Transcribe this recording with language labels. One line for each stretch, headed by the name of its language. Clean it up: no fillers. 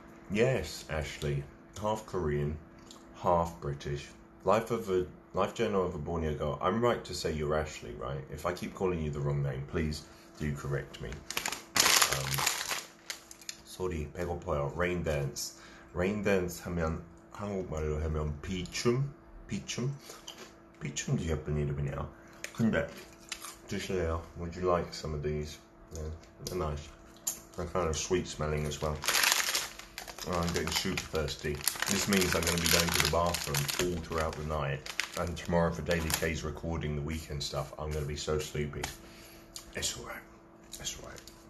English: Yes, Ashley. Half Korean, half British. Life Journal of a Borneo Girl. I'm right to say you're Ashley, right? If I keep calling you the wrong name, please do correct me. Sorry,
Korean: 배고파요.
English: Rain dance.
Korean: Rain dance 하면 한국말로 하면 비춤? 비춤도 예쁜 이름이네요. 근데 드실래요?
English: Would you like some of these? Yeah, they're nice. They're kind of sweet smelling as well. Oh, I'm getting super thirsty. This means I'm going to be going to the bathroom all throughout the night. And tomorrow for Daily K's recording the weekend stuff, I'm going to be so sleepy. It's alright. It's alright.